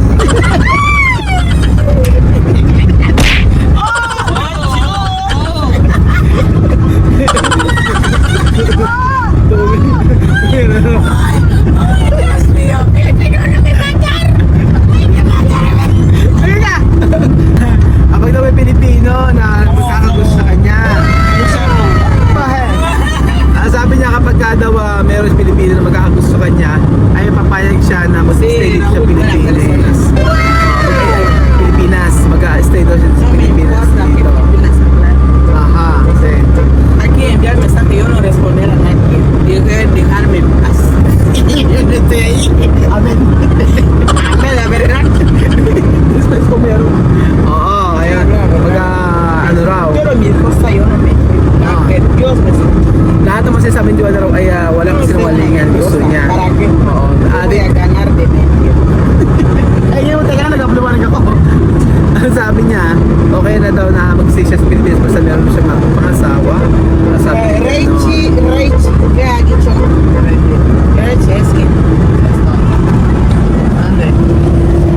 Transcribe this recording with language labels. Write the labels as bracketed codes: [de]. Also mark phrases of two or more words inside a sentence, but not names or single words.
[es] Ay, Dios mío, Filipino no me matar. Ay, me matar. [tl] Sige ka! Kapag daw may Pilipino na magkakagusto sa kanya, bakit? Sabi niya kapag daw meron Pilipino na magkakagusto sa kanya, ay papayag siya na mag-stay dito sa Pilipinas. Pilipinas, mag-stay daw siya sa Pilipinas dito. Aha, kasi [es] Aquí enviar mensaje yo no responder a nadie. Tiene que dejarme en paz. Yo no estoy ahí. amen. Amén, la verdad. [tl] Después ko meron. Oo, ayun. Ano raw. [es] Pero mi cosa yo no me. Que Dios me [tl] Lahat naman sinasabi ni Joanna raw ay walang sinungalingan. Gusto niya. [es] ¿Para qué? [tl] Oo. [es] Voy a ganar de medio. [tl] Ay, yun, teka lang, nagkapaluwanag ako. Ang sabi niya, okay na daw na mag-stay siya sa Pilipinas basta meron siya pangasawa. Sabi niya, Reichi, [es] ¿qué ha dicho? Reichi, es que. Ande.